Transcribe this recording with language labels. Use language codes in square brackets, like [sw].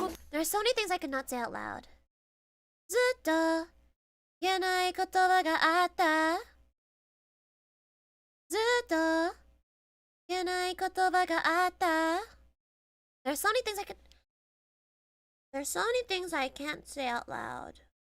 [en] There are so many things I could not say out loud. [ja] ずっと言えない言葉があった。ずっと言えない言葉があった。 [en] There are so many things I could... There's so many things I can't say out loud.